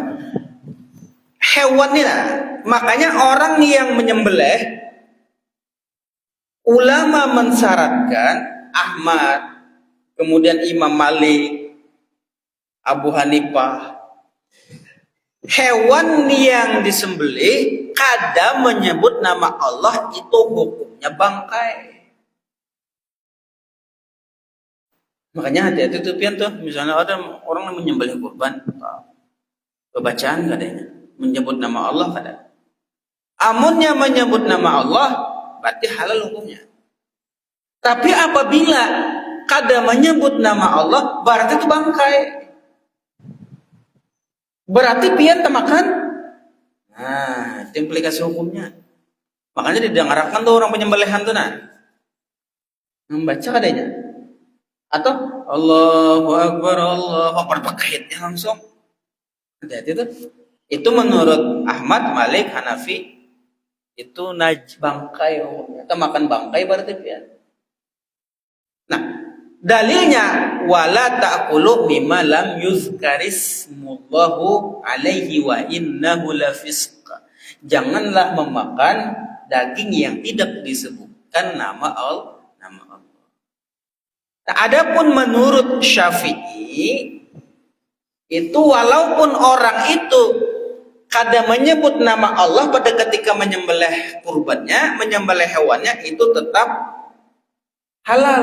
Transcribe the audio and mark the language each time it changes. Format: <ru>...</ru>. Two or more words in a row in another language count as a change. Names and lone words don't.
<id>Hewan ini, makanya orang yang menyembelih, ulama mensyaratkan Ahmad, kemudian Imam Malik, Abu Hanifah, hewan yang disembelih kada menyebut nama Allah itu hukumnya bangkai.</id> <bjn>Makanya hati-hati tuh pian tuh, misalnya ada orang yang menyembelih kurban, bacaan katanya menyebut nama Allah kada. Amunnya menyebut nama Allah berarti halal hukumnya.</bjn> <id>Tapi apabila kada menyebut nama Allah berarti itu bangkai.</id> <bjn>Berarti pian temakan.</bjn> <id>Nah, itu implikasi hukumnya. Makanya didengarkan tuh orang penyembelihan tuh membaca kadanya. Atau Allahu Akbar pakainya langsung. Hati-hati tuh. Itu menurut Ahmad, Malik, Hanafi itu bangkai hukumnya.</id> <bjn>Kita makan bangkai berarti pian.</bjn> <id>Nah, dalilnya</id> <ar>ولا تأكلوا مما لم يذكر اسم الله عليه وإنه لفسق.</ar> <id>Janganlah memakan daging yang tidak disebutkan nama Allah. Nah, adapun menurut Syafi'i itu walaupun orang itu kadang menyebut nama Allah pada ketika menyembelih kurbannya, menyembelih hewannya itu tetap halal.</id>